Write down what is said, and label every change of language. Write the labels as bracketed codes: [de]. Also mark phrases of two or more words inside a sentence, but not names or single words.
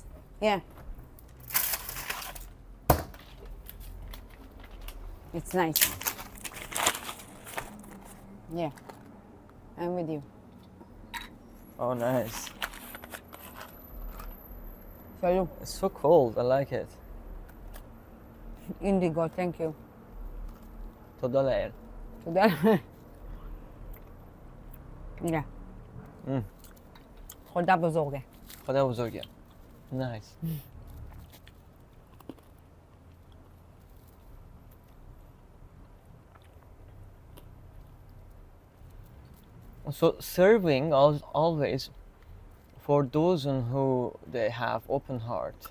[en] Yeah. It's nice. Yeah. I'm with you. Oh, nice. Salut. It's so cold. I like it. Indigo, thank you. [he] תודה לאל. תודה. Yeah. [fa] خدا بزرگه. خدا بزرگه. [en] Nice. So serving always, for those who they have open heart